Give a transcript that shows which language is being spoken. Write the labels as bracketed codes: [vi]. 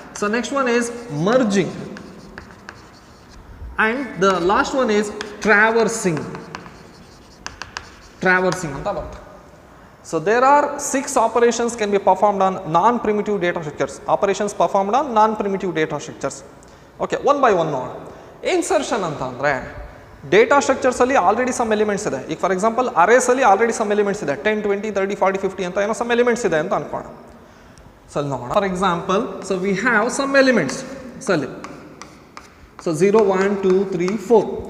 [en] so next one is merging and the last one is traversing [kn] ಅಂತ ಬರುತ್ತೆ. [en] So there are 6 operations can be performed on non-primitive data structures. Operations performed on non-primitive data structures. Okay, one by one [kn] ನೋಡೋಣ. Insertion ಅಂತ ಅಂದರೆ data ಸ್ಟ್ರಕ್ಚರ್ಸಲ್ಲಿ already some elements ಇದೆ. ಈಗ for example ಅರೇಸಲ್ಲಿ already some elements ಇದೆ, 10, 20, 30, 40, 50 ಅಂತ ಏನೋ some elements ಇದೆ ಅಂತ ಅನ್ಕೋಣ. ಸೊ ಅಲ್ಲಿ ನೋಡೋಣ. [en] For example, so we have some elements. So ಅಲ್ಲಿ so 0, 1, 2, 3, 4.